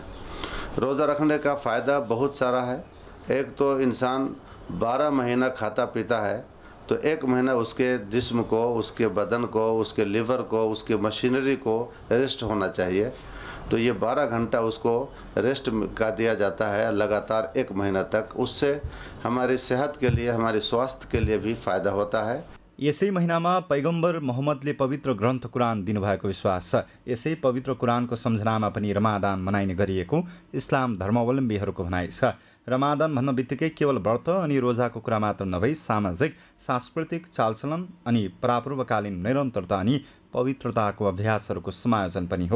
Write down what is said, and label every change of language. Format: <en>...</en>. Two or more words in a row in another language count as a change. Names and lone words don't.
<hi>रोज़ा रखने का फ़ायदा बहुत सारा है। एक तो इंसान 12 महीना खाता पीता है, तो 1 महीना उसके जिस्म को, उसके बदन को, उसके लीवर को, उसके मशीनरी को रेस्ट होना चाहिए। तो ये 12 घंटा उसको रेस्ट का दिया जाता है लगातार 1 महीना तक। उससे हमारी सेहत के लिए, हमारे स्वास्थ्य के लिए भी फ़ायदा होता है।</hi> <ne>यसै महिनामा पैगम्बर मोहम्मदले पवित्र ग्रन्थ कुरान दिनुभएको विश्वास छ। यसै पवित्र कुरानको सम्झनामा पनि रमादान मनाइने गरिएको इस्लाम धर्मावलम्बीहरूको भनाइ छ। रमादान भन्न बित्तिकै केवल व्रत अनि रोजाको कुरा मात्र नभई सामाजिक, सांस्कृतिक चालचलन अनि परापूर्वकालीन निरन्तरता अनि पवित्रताको अभ्यासहरूको समायोजन पनि हो।</ne>